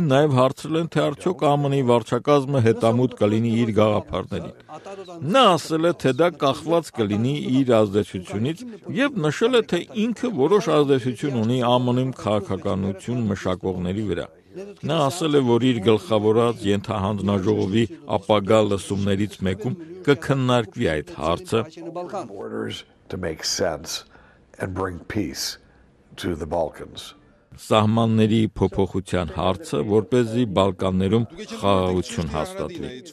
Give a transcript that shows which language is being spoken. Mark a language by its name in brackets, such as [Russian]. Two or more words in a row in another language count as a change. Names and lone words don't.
[Armenian] նաև հարցրել են, թե արդյոք ԱՄՆ-ի վարչակազմը հետամուտ կլինի իր գաղափարներին։ Նա ասել է, թե դա կախված կլինի իր ազդեցությունից եւ նշել է, թե ինքը որոշ ազդեցություն ունի ԱՄՆ-ում քաղաքականություն մշակողների վրա։ Նա ասել է, որ իր գլխավորած ենթահանձնաժողովի ապագա լսումներից մեկում կքննարկվի այդ հարցը։ [English] And bring peace to the Balkans. [Armenian] Սահմանների փոփոխության հարցը, որպեսզի Բալկաններում խաղաղություն հաստատվի։